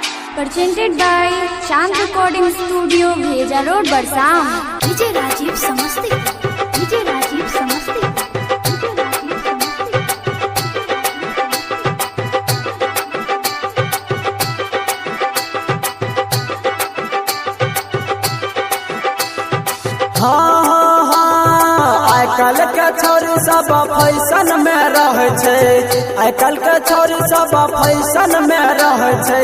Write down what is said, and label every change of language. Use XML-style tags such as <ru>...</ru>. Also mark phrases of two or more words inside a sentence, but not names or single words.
<en>presented by Chand Recording Studio, Bheja Road, Barsam. DJ Rajiv Samasti. DJ Rajiv Samasti.</en> <mai>आजकल के छोरी सब फैशन में रहे छे, आजकल के छोरी सब फैशन में रहे छे।</mai>